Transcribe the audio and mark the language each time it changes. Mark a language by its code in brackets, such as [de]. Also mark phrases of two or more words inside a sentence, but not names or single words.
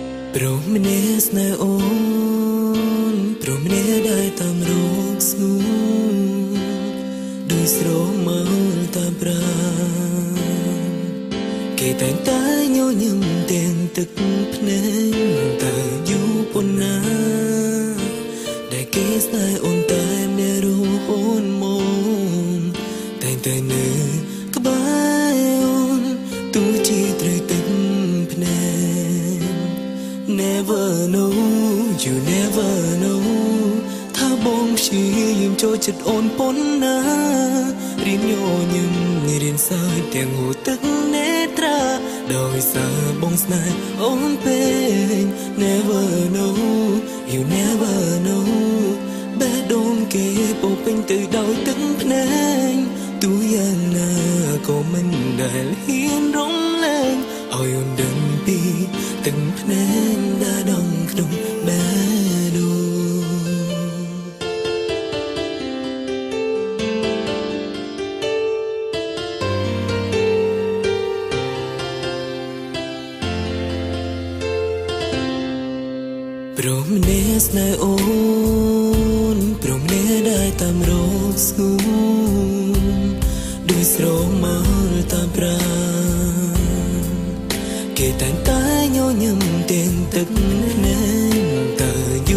[km] ព្រមម្នាក់ស្នេហ៍អូនព្រមម្នាក់ដែលតាមរកស្ងួនដោយស្រមើលតាមប្រាគេតែងតែញញឹមទាំងទឹកភ្នែកតែ យូរប៉ុណ្ណាដែលគេស្នេហ៍អូនតែម្នាក់រហូតមកតែងតែនៅក្បែរអូនទោះជាត្រូវទឹកភ្នែ ក [en] Never know you never know [km] ថាបងព្យាយាមចូលចិត្តអូនប៉ុណ្ណារៀនញ ញឹមរៀនសើចទាំងហូរទឹកនេត្រាដោយសារបងស្នេហ៍អូនពេក [en] Never know you never know [km] បេះដូងគេពោពេញទៅដោយទឹកភ្នែកទោះយ៉ាងណាក៏មិនដែលហ៊ានរំលែងឲ្យអូនដឹងពីទឹកភ្នែកដែលដងក្នុងបេះដូង ព្រមម្នាក់ស្នេហ៍អូនព្រមម្នាក់ដែលតាមរកស្ងួនដោយស្រមើលតាមប្រាគេតែងតែញញឹមទាំងទឹកភ្នែកតើយូ